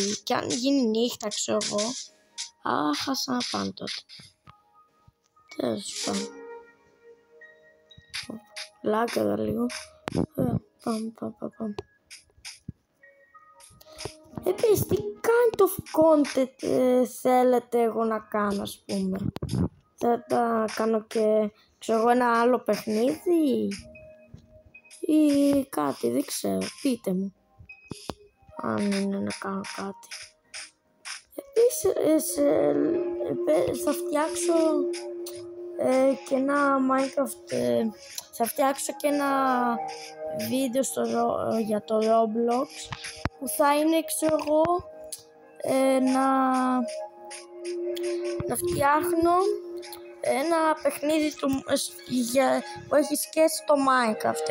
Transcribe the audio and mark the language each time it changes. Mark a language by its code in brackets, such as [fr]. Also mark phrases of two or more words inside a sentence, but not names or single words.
[el] Και αν γίνει νύχτα ξέρω εγώ, χάσα να πάνε τότε. Τέλος πάντων. Λάγκαρα λίγο. Πάμε. Επίσης, τι [en] kind of content [el] θέλετε εγώ να κάνω ας πούμε. Θα τα κάνω και ξέρω εγώ ένα άλλο παιχνίδι ή κάτι, δεν ξέρω, πείτε μου αν είναι να κάνω κάτι. Επίσης θα φτιάξω και ένα Minecraft, θα φτιάξω και ένα βίντεο για το Roblox που θα είναι ξέρω εγώ να φτιάχνω ένα παιχνίδι που έχει σχέση το Minecraft.